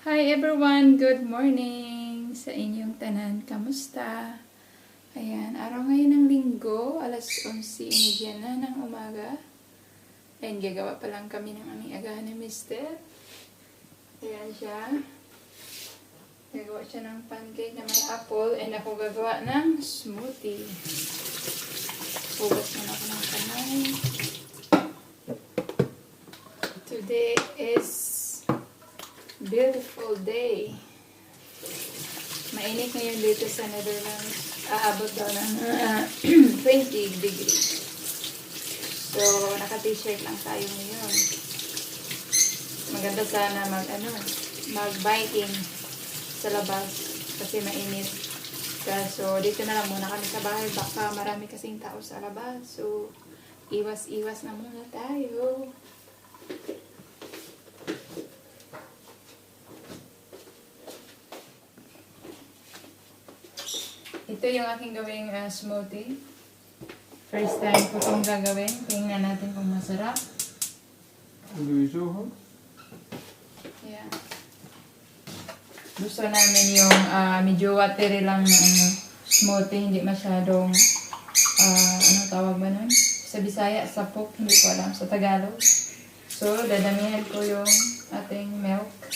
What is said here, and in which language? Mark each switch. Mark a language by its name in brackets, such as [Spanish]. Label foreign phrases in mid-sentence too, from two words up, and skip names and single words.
[English] Hi everyone! Good morning [Cebuano] sa inyong tanan. [Filipino] Kamusta? Ayan, araw ngayon ng linggo, alas 11:30 na ng umaga. Ayan, gagawa pa lang kami ng aming agahan ni Mister. Ayan siya. Gagawa siya ng pancake na may apple and ako gagawa ng smoothie. Hugas na ako ng kamay. [English] Today is beautiful day. [Filipino] Mainit ngayon dito sa Netherlands. Aabot daw ng 20 degrees. So, naka-t-shirt lang tayo ngayon. Maganda sana mag-biking sa labas kasi mainit. So, dito na lang muna kami sa bahay. Baka marami kasing tao sa labas. So, iwas-iwas na muna tayo. Ito yung aking gawing smoothie. First time ko itong gagawin. Tingnan natin kung masarap. [Dutch] Doe je zo goed? [English] Yeah. [Filipino] Gusto namin yung medyo watery lang na smoothie. Hindi masyadong, ano tawag ba nun? Sa Bisaya, sapok. Hindi ko alam. Sa Tagalog. So, dadamihan ko yung ating milk.